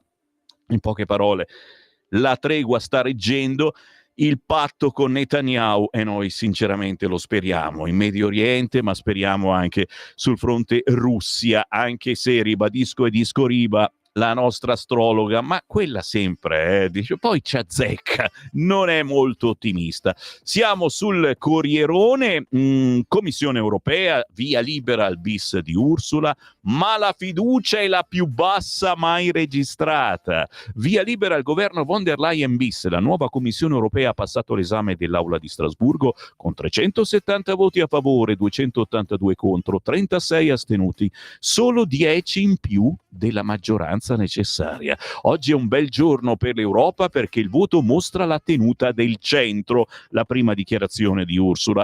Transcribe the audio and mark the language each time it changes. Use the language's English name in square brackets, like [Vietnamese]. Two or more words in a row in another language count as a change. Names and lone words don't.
[Italian] In poche parole, la tregua sta reggendo, il patto con Netanyahu, e noi sinceramente lo speriamo in Medio Oriente, ma speriamo anche sul fronte Russia, anche se ribadisco e discoriba la nostra astrologa, ma quella sempre, dice, poi ci azzecca, non è molto ottimista. Siamo sul Corrierone, Commissione Europea, via libera al bis di Ursula, ma la fiducia è la più bassa mai registrata. Via libera al governo von der Leyen bis, la nuova Commissione Europea ha passato l'esame dell'Aula di Strasburgo con 370 voti a favore, 282 contro, 36 astenuti, solo 10 in più della maggioranza necessaria. Oggi è un bel giorno per l'Europa perché il voto mostra la tenuta del centro, la prima dichiarazione di Ursula.